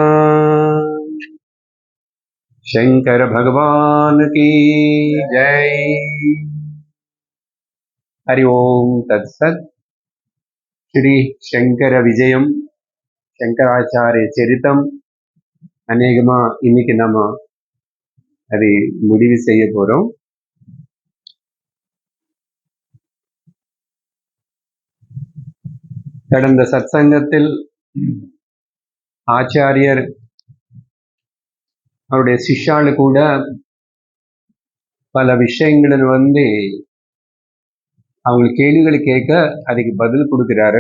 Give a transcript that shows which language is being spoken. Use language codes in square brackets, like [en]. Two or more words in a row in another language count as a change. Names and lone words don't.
[hi] शंकर भगवान की जय। [sa] हरि ओम तत्सत। श्री शंकर विजयम शंकराचार्य चरितम अनेकमा [ta] இன்னைக்கு நம்ம அதை முடிவு செய்ய போறோம். கடந்த சத்சங்கத்தில் ஆச்சாரியர் அவருடைய சிஷ்யாளு கூட பல விஷயங்களை அவங்க கேள்விகளை கேட்க அதுக்கு பதில் கொடுக்கிறாரு.